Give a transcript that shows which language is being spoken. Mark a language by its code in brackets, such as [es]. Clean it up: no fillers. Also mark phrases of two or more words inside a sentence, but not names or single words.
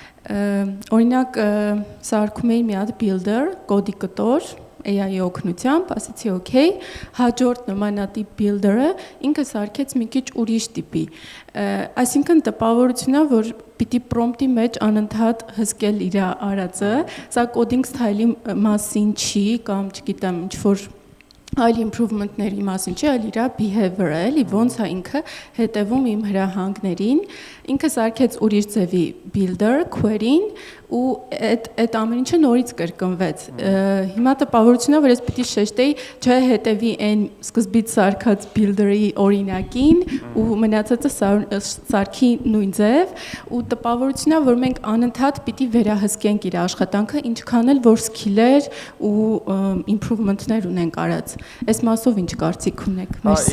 [hy] Օրինակ սարքում էի մի հատ builder, կոդի կտոր AI-ի օգնությամբ, ասեցի օքեյ, հաջորդ նմանատիպ builder-ը ինքը սարքեց մի քիչ ուրիշ տիպի։ Այսինքն տպավորությունն է, որ պիտի prompt-ի մեջ անընդհատ հսկել իր արածը, սա coding style-ի մասին չի կամ չգիտեմ ինչ որ այլ improvement-ների մասին չի, այլ իր behavior-ը, էլի ոնց է ինքը հետևում իմ հրահանգներին, ինքը սարքեց ուրիշ ձևի builder, query-ին ու այդ ամեն ինչը նորից կրկնվեց։ Հիմա տպավորությունն է, որ ես պիտի շեշտեի, չէ, հետևի այն սկզբից սարքած builder-ի օրինակին ու մնացածը սարքի նույն ձև ու տպավորությունն է, որ մենք անընդհատ պիտի վերահսկենք իր աշխատանքը, ինչքան էլ որ skill-եր ու improvement-ներ ունենք արած։ Այս մասով ինչ կարծիք ունեք։ Մերսի։